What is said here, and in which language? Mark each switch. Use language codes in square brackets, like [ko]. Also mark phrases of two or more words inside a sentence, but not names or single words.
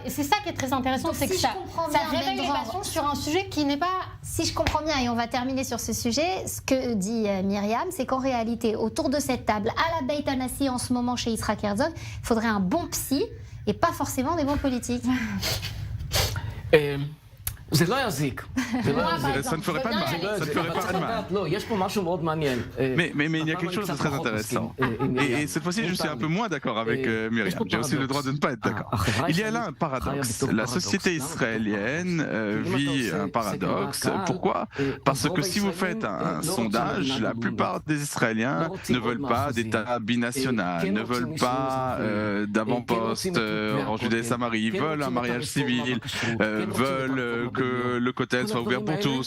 [fr] Et c'est ça qui est très intéressant, c'est que ça réveille les passions sur un sujet qui n'est pas... Si je comprends bien, et on va terminer sur ce sujet, ce que dit Myriam, c'est qu'en réalité, autour de cette table, à la Beit Hanassi en ce moment chez Yitzhak Herzog, il faudrait un bon psy et pas forcément des bons politiques. [he] זה לא יזיק. [fr] Ça ne ferait pas de mal. Ça ne ferait pas de mal. [he] לא, יש פה משהו מאוד מעניין. [fr] Mais il y a quelque chose de très intéressant. Et cette fois-ci, je suis un peu moins d'accord avec Myriam. J'ai aussi le droit de ne pas être d'accord. Il y a là un paradoxe. La société israélienne vit un paradoxe. Pourquoi? Parce que si vous faites un sondage, la plupart des Israéliens ne veulent pas d'État binational, ne veulent pas d'avant-poste en Judée-Samarie, ils veulent un mariage civil, veulent que le Kotel soit ouvert pour tous.